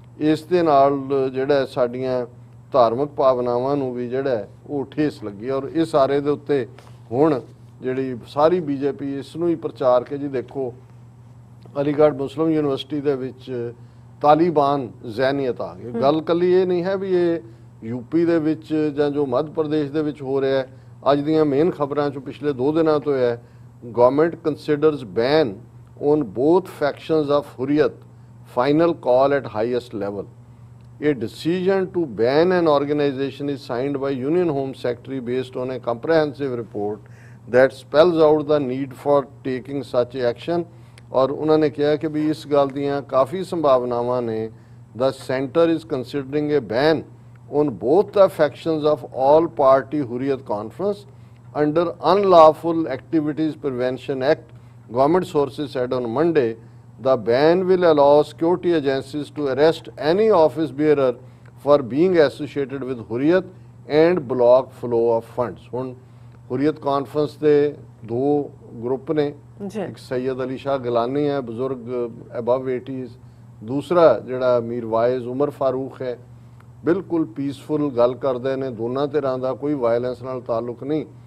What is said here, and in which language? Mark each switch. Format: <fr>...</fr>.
<pa>ਇਸ ਦੇ ਨਾਲ ਜਿਹੜਾ ਸਾਡੀਆਂ ਧਾਰਮਿਕ ਭਾਵਨਾਵਾਂ ਨੂੰ ਵੀ ਜਿਹੜਾ ਉਹ ਠੇਸ ਲੱਗੀ ਔਰ ਇਹ ਸਾਰੇ ਦੇ ਉੱਤੇ ਹੁਣ ਜਿਹੜੀ ਸਾਰੀ ਬੀਜੇਪੀ ਇਸ ਨੂੰ ਹੀ ਪ੍ਰਚਾਰ ਕੇ ਜੀ ਦੇਖੋ ਅਲੀਗੜ੍ਹ ਮੁਸਲਿਮ ਯੂਨੀਵਰਸਿਟੀ ਦੇ ਵਿੱਚ ਤਾਲਿਬਾਨ ਜ਼ਹਿਨੀਅਤ ਆ ਗਈ। ਗੱਲ ਕੱਲੀ ਇਹ ਨਹੀਂ ਹੈ ਵੀ ਇਹ ਯੂਪੀ ਦੇ ਵਿੱਚ ਜਾਂ ਜੋ ਮੱਧ ਪ੍ਰਦੇਸ਼ ਦੇ ਵਿੱਚ ਹੋ ਰਿਹਾ ਹੈ। ਅੱਜ ਦੀਆਂ ਮੇਨ ਖਬਰਾਂ 'ਚੋਂ ਪਿਛਲੇ 2 ਦਿਨਾਂ ਤੋਂ ਹੈ</pa> <en>Government considers ban on both factions of Hurriyat, final call at highest level. A decision to ban an organization is signed by Union Home Secretary based on a comprehensive report that spells out the need for taking such action।</en> <pa>और उन्होंने कहा कि भी इस गल दियाँ काफ़ी संभावनावां ने।</pa> <en>The center is considering a ban on both the factions of all party Hurriyat Conference under Unlawful Activities Prevention Act, government sources said on Monday. The ban will allow security agencies to arrest any office bearer for being associated with Hurriyat and block flow of funds।</en> <pa>ਹੁਣ ਹੁਰੀਅਤ conference ਦੇ 2 group ਨੇ, ਇੱਕ ਸੈयद ਅਲੀ ਸ਼ਾਹ ਗਿਲਾਨੀ ਹੈ ਬਜ਼ੁਰਗ above 80s, ਦੂਸਰਾ ਜਿਹੜਾ Mir wise ਉਮਰ ਫਾਰੂਕ ਹੈ, ਬਿਲਕੁਲ ਪੀਸਫੁਲ ਗੱਲ ਕਰਦੇ ਨੇ, ਦੋਨਾਂ ਧਿਰਾਂ ਦਾ ਕੋਈ ਵਾਇਲੈਂਸ ਨਾਲ ਤਾਲੁਕ ਨਹੀਂ।</pa>